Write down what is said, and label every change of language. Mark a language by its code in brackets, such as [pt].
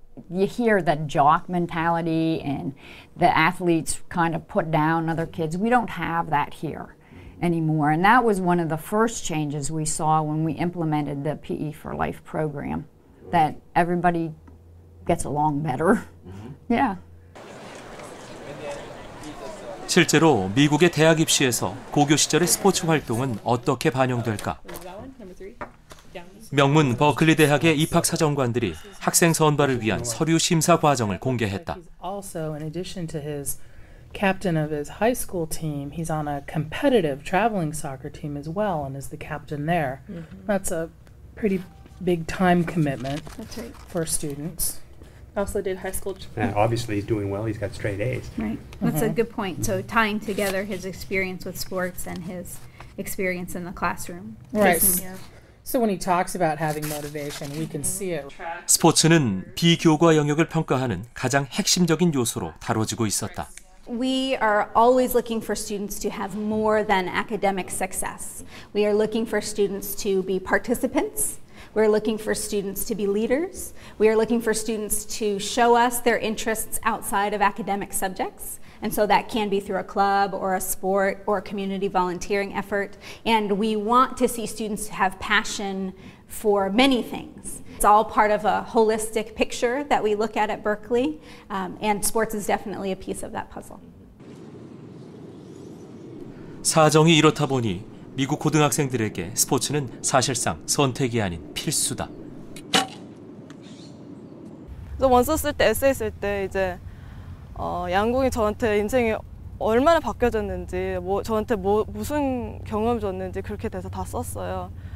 [en] You hear that jock mentality and the athletes kind of put down other kids. We don't have that here anymore. And that was one of the first changes we saw when we implemented the PE for Life program, that everybody gets along better. Yeah. [ko] 실제로 미국의 대학 입시에서 고교 시절의 스포츠 활동은 어떻게 반영될까? 명문 버클리 대학의 입학 사정관들이 학생 선발을 위한 서류 심사 과정을 공개했다. [en] Also, in addition to his captain of his high school team, he's on a competitive traveling soccer team as well and is the captain there. That's a pretty big time commitment for students. Also did high school. And obviously he's doing well. He's got straight A's. Right. That's a good point. So tying together his experience with sports and his experience in the classroom. Right. So when he talks about having motivation, we can see it. [ko] 스포츠는 비교과 영역을 평가하는 가장 핵심적인 요소로 다뤄지고 있었다. [en] We are always looking for students to have more than academic success. We are looking for students to be participants. We're looking for students to be leaders. We are looking for students to show us their interests outside of academic subjects. And so that can be through a club or a sport or a community volunteering effort. And we want to see students have passion for many things. It's all part of a holistic picture that we look at Berkeley, and sports is definitely a piece of that puzzle. [ko] 사정이 이렇다 보니 미국 고등학생들에게 스포츠는 사실상 선택이 아닌 필수다. 그래서 원서 쓸 때, 에세이 쓸 때 이제 양궁이 저한테 인생이 얼마나 바뀌어졌는지, 저한테 무슨 경험을 줬는지 그렇게 돼서 다 썼어요.